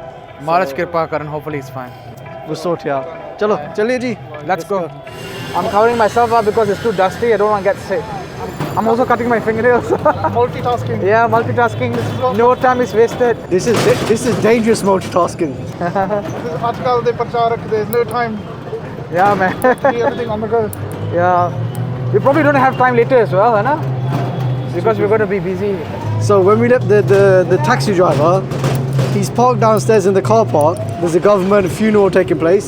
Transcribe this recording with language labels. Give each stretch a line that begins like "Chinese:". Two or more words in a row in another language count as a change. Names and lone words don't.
Punjabi: ਮਹਾਰਾਜ ਕਿਰਪਾ ਕਰਨ,
English: hopefully it's fine. We'll sort it out.
Punjabi: ਚਲੋ, ਚੱਲੀਏ ਜੀ.
English: Let's go. I'm covering myself up because it's too dusty. I don't want to get sick. I'm also cutting my fingernails. Multitasking. Yeah, multitasking. No time is wasted. This is dangerous multitasking.
Punjabi: ਅੱਜਕੱਲ੍ਹ ਦੇ ਪ੍ਰਚਾਰਕ,
English: there's no time. Yeah, man. See everything on the go. Yeah. We probably don't have time later as well, huh? Because we're going to be busy. So when we left the taxi driver, he's parked downstairs in the car park. There's a government funeral taking place.